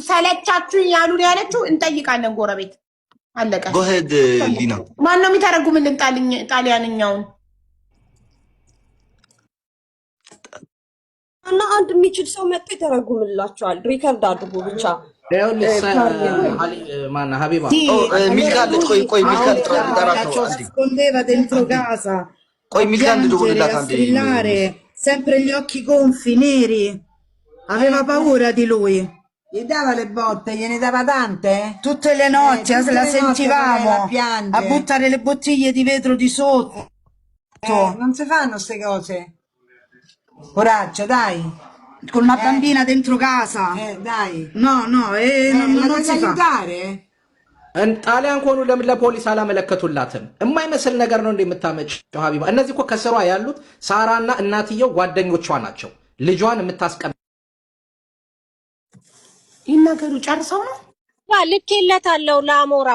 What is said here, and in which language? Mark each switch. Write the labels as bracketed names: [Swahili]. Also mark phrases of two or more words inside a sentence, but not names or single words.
[Amharic] ሰለቻችሁኝ ያሉ ያለችው እንጠይቃለን። ጎረቤት አለቀ። [English] go ahead ሊና [Amharic] ማን ነው የሚተረጉምልን ጣሊያንኛውን? እና አንድ የሚችል ሰው መጥቶ ይተረጉምላቸዋል። ሪከርድ አድርጉ ብቻ። [Italian] sempre gli occhi gonfi neri, aveva paura di lui. Gli dava le botte, gliene dava tante? Tutte le notti la sentivamo a buttare le bottiglie di vetro di sotto. Non si fanno queste cose. Coraggio, dai. Con una bambina dentro casa. Dai. No, non si fa. Aiutare? [Amharic] ጣሊያን ኮኑ ለምን ለፖሊስ አላመለከቱላትም? የማይመስል ነገር ነው እንደምታመጭው ሀቢባ። እነዚህ እኮ ከስሯ ያሉት ሳራና እናትየው ጓደኞቿ ናቸው። ልጇን የምታስቀም ይናገሩ ጨርሰው ነው ልኬለታለሁ ለአሞራው።